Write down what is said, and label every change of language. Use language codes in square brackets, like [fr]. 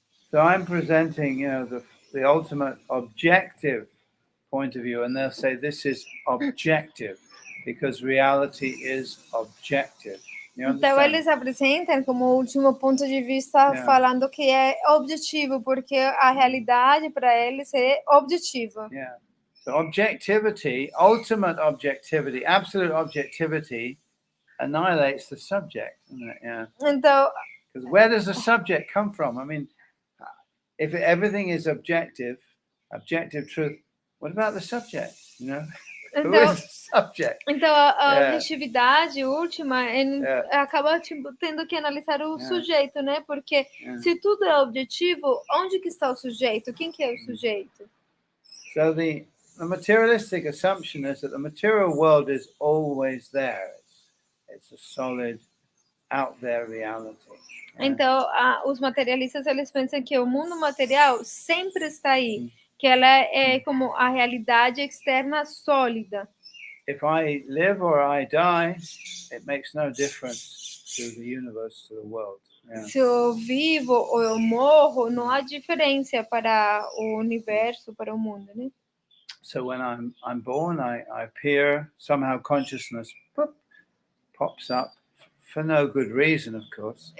[en] So I'm presenting, the ultimate objective point of view, and they'll say this is objective because reality is objective. [pt] Então eles apresentam como último ponto de vista falando que é objetivo, porque a realidade para eles é objetiva. [en] So objectivity, ultimate objectivity, absolute objectivity annihilates the subject, isn't it? [pt] Então, [en] because where does the subject come from? I mean, if everything is objective truth, what about the subject? Who is the subject? [pt] Então a objetividade última acaba tendo que analisar o sujeito, né? Porque se tudo é objetivo, onde que está o sujeito? Quem que é o sujeito? [en] So the materialistic assumption is that the material world is always there. It's a solid, out there reality. [pt] Então, os materialistas eles pensam que o mundo material sempre está aí, que ela é como a realidade externa sólida. [en] If I live or I die, it makes no difference to the universe, to the world. [pt] Se eu vivo ou eu morro, não há diferença para o universo, para o mundo, né? [en] So when I'm born, I appear, somehow consciousness pops up for no good reason, of course.